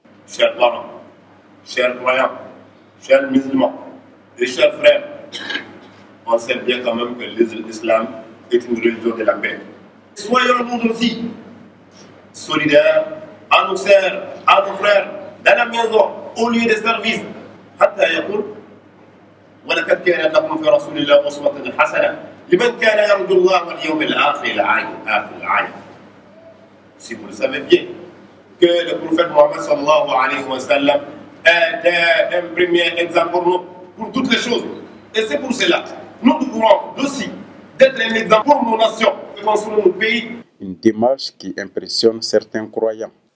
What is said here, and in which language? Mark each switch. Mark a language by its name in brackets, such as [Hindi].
[French] Chers parents, chers croyants, chers musulmans et chers frères, on sait bien quand même que l'islam est une religion de la paix. Soyons nous aussi solidaires à nos sœurs, à nos frères, dans la maison, au lieu de service. [Arabic] حتى يقول ولقد كان لكم في رسول الله أسوة حسنة لمن كان يرجو الله واليوم الآخر الآية. [French] Si vous le savez bien, que le prophète Mohammed [Arabic] sallallahu alayhi wa sallam [French] est un premier exemple pour nous, pour toutes les choses. Et c'est pour cela, nous devons aussi d'être un exemple pour nos nations, de construire nos pays. Une démarche qui impressionne certains croyants.